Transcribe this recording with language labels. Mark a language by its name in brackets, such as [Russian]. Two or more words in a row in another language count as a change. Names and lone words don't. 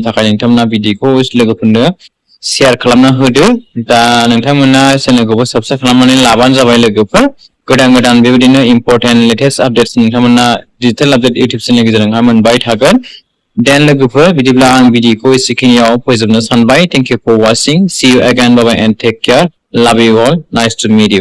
[Bodo] थाखाय नोंथांमोना भिडिअखौ लोगोफोरनो शेयार खालामना होदो दा नोंथांमोना चेनेलखौबो साबस्क्राइब खालामनानै लाबानो जाबाय लोगोफोर गोदान गोदान बेबायदिनो [English] important latest updates [Bodo] नोंथांमोना डिजिटेल आपडेट इउटुब चेनेलनि गेजेरजोंहाय मोनबाय थागोन देन लोगोफोर बिदिब्ला आं भिडिअखौ एसेखिनियाव फोजोबनो सानबाय [English] thank you for watching see you again bye bye and take care love you all nice to meet you